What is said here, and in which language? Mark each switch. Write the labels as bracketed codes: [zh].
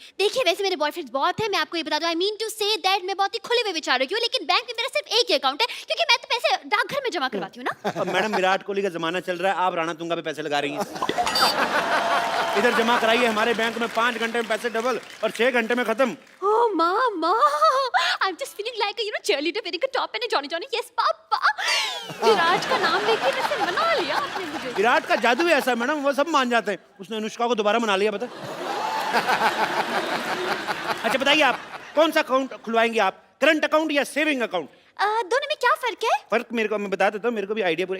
[hi] देखिए वैसे मेरे बॉयफ्रेंड्स बहुत हैं, मैं आपको ये बता दूं, [en] I mean to say that [hi] मैं बहुत ही खुले हुए विचारों की हूँ, लेकिन बैंक में मेरा सिर्फ एक ही अकाउंट है क्योंकि मैं तो पैसे डाकघर में जमा करवाती हूँ ना। अब मैडम विराट कोहली का जमाना चल रहा है, आप राणा तुंगा पे पैसे लगा रही हैं। इधर जमा कराइए, हमारे बैंक में 5 घंटे में पैसे डबल और 6 घंटे में खत्म। [en] Oh mama, I'm just feeling like a cheerleader wearing a top and a Johnny Johnny. Yes papa. [hi] विराट का नाम लेके वैसे मना लिया आपने मुझे। विराट का जादू ही ऐसा है मैडम, वो सब मान जाते हैं। उसने अनुष्का को दोबारा मना लिया, बता। अच्छा बताइए, आप कौन सा अकाउंट खुलवाएंगे आप, करंट अकाउंट या सेविंग अकाउंट? दोनों में क्या फर्क है? फर्क मेरे को मैं बता देता हूँ, मेरे को भी आइडिया पूरा।